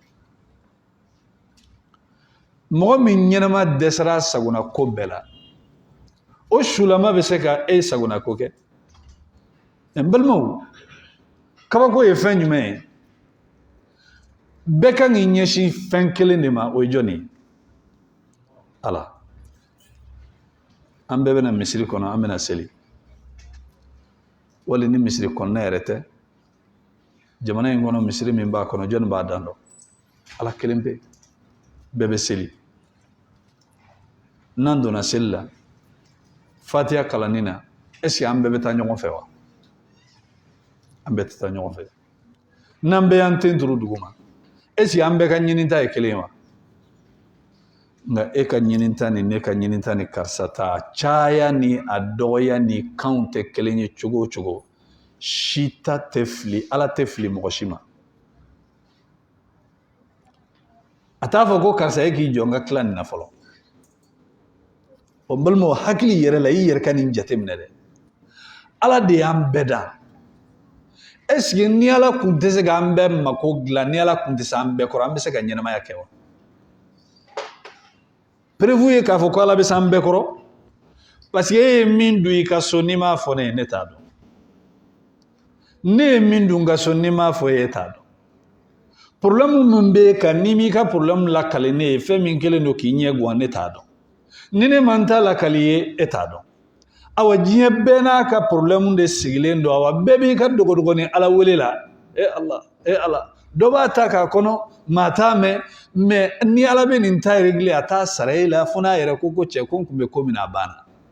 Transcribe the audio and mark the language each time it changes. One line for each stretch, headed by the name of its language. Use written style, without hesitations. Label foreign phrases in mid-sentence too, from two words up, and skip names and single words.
Bambara: mɔgɔ min ɲɛnama dɛsɛra a sagona ko bɛɛ la o sulama bɛ se ka e sagona ko kɛ n balimaw kabako ye fɛn jumɛn ye bɛɛ kan k'i ɲɛsin fɛn kelen de ma o ye jɔn ye Ala an bɛɛ bɛna misiri kɔnɔ an bɛna seli wali ni misiri kɔnɔna yɛrɛ tɛ jamana in kɔnɔ misiri min b'a kɔnɔ jɔn b'a dan dɔn Ala kelen pe bɛɛ bɛ seli n'an donna seli la fatiha kalanni na
French: est-ce que
Bambara: an bɛɛ bɛ taa ɲɔgɔn fɛ wa an bɛɛ tɛ taa ɲɔgɔn fɛ n'an bɛɛ y'an ten turu dugu ma
French: est-ce que
Bambara: an bɛɛ ka ɲininta ye kelen ye wa nka e ka ɲininta ni ne ka ɲininta ni karisa ta caya ni a dɔgɔya ni kanw tɛ kelen ye cogo o cogo si ta tɛ fili Ala tɛ fili mɔgɔ si ma a t'a fɔ ko karisa e k'i jɔ n ka tila nin na fɔlɔ o balimaw hakili yɛrɛ la i yɛrɛ ka nin jate minɛ dɛ Ala de y'an bɛɛ da
French: est-ce que
Bambara: ni Ala kun tɛ se k'an bɛɛ mako dilan ni Ala kun tɛ se an bɛɛ kɔrɔ an bɛ se ka ɲɛnamaya kɛ wa prévu ye k'a fɔ ko Ala bɛ se an bɛɛ kɔrɔ
French: parce que
Bambara: e ye min dun i ka so n'i m'a fɔ ne ye ne t'a dɔn ne ye min dun n ka so n'i m'a fɔ e t'a dɔn problème min bɛ kan n'i m'i ka problème lakale ne ye fɛn min kelen don k'i ɲɛ guwan ne t'a dɔn ni ne man t'a lakali ye e t'a dɔn awa diɲɛ bɛɛ n'a ka problème de sigilen don awa bɛɛ b'i ka dogodogonin Ala wele la e Ala dɔ b'a ta k'a kɔnɔ maa t'a mɛn mais ni Ala bɛ nin ta régler a t'a sara e la fo n'a yɛrɛ ko cɛ ko n tun bɛ ko min na a banna